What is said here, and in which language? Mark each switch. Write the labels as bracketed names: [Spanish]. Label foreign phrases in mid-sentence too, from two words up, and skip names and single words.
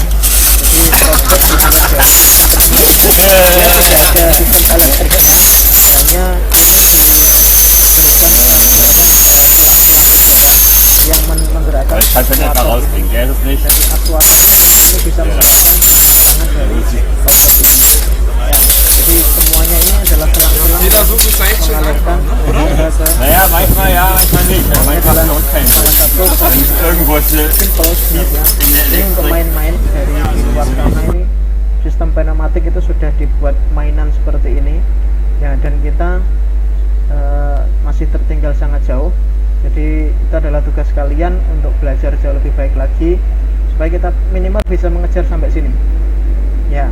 [Indonesian] Jadi kokpit di sini ada sistem elektriknya, hanya yang menggerakkan aktuator. Jadi aktuatornya ini bisa menggerakkan tegangan dari kokpit ini. Jadi semuanya ini adalah selang-selang mengalirkan udara ke [German] Naja, manchmal ja, manchmal nicht. Manchmal [Indonesian] salah [German] Notfällen. [Indonesian] satu [German] Irgendwo ist [Indonesian] simple sebenarnya. Ini untuk main-main dari di luar sana ini sistem pneumatik itu sudah dibuat mainan seperti ini ya, dan kita masih tertinggal sangat jauh. Jadi itu adalah tugas kalian untuk belajar jauh lebih baik lagi supaya kita minimal bisa mengejar sampai sini ya.